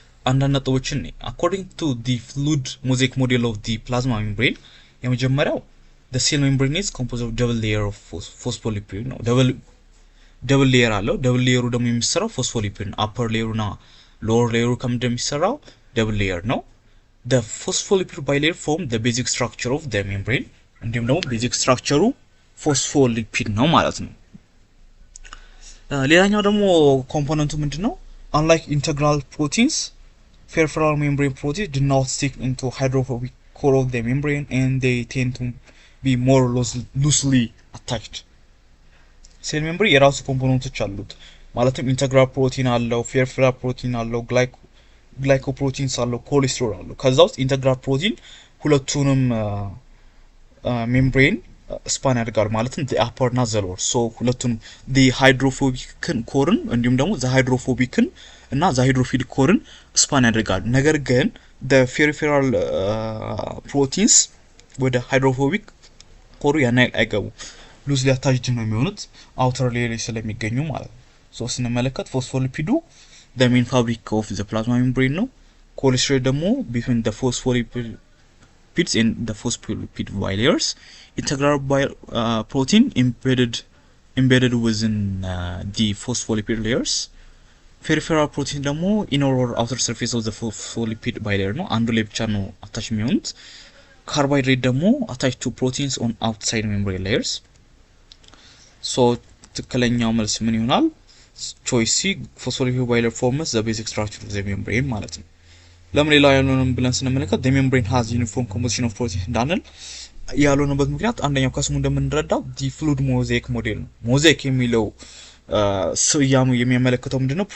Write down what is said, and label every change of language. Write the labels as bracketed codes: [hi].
[am] አንዳንድ ነጥቦችን [en] according to the fluid mosaic model of the plasma membrane [am] የመጀመሪያው [en] the cell membrane is composed of double layer of phospholipid ነው። double layer አለው። double layer [am] ደግሞ የሚሰራው [en] phospholipid upper layer እና lower layer [am] ከምንድነው የሚሰራው [en] double layer ነው። the phospholipid bilayer form the basic structure of the membrane [am] እንዲሁም ደግሞ ቤዚክ ስትራክቸሩ ፎስፎሊፒድ ነው ማለት ነው። ሌላኛው ደግሞ ኮምፖነንቱ ምንድነው? [en] unlike integral proteins, peripheral membrane proteins do not stick into hydrophobic core of the membrane and they tend to be more loosely attached. [am] ሴል ሜምብሬን የራሱ ኮምፖነንቶች አሉት። ማለትም ኢንተግራል ፕሮቲን አለው፣ ፔሪፌራል ፕሮቲን አለው፣ ግላይኮፕሮቲንስ አለው፣ ኮሌስትሮል አለው። ከዛ ውስጥ ኢንተግራል ፕሮቲን ሁለቱንም ሜምብሬን ስፓን ያደርጋል ማለትም [en] the upper [am] እና [en] the lower so [am] ሁለቱንም [en] the hydrophobic [am] ኮርን እንዲሁም ደግሞ the hydrophobic እና [en] the hydrophilic [am] ኮርን ስፓን ያደርጋል። ነገር ግን [en] the peripheral proteins [am] ወደ [en] hydrophobic [am] ኮሩ ያናይል አይገቡ [en] loosely attached [am] ነው የሚሆኑት outer [en] layer [am] ላይ ስለሚገኙ ማለት ነው። so ስንመለከት ፎስፎሊፒዱ [en] the main fabric of the plasma membrane [am] ነው። ኮሌስትሮል ደግሞ [en] between the phospholipids and the phospholipid bilayers. Integral protein embedded within the phospholipid layers. Peripheral protein ደግሞ inner or outer surface of the phospholipid bilayer [am] ነው አንዱ ላይ ብቻ ነው አታች የሚሆኑት። ካርቦሃይድሬት ደግሞ [en] attached to proteins on outside membrane layers. [am] so ትክክለኛው መልስ ምን ይሆናል? [en] choice C phospholipid bilayer forms the basic structure of the membrane [am] ማለት ነው። ለምን ሌላ ያልሆነም ብለን ስንመለከት [en] the membrane has uniform composition of proteins [am] እንዳንል ያልሆነበት ምክንያት አንደኛው ከስሙ እንደምንረዳው [en] the fluid mosaic [am] ሞዴል ነው። ሞዛይክ የሚለው ስያሜ የሚያመለክተው ምንድነው?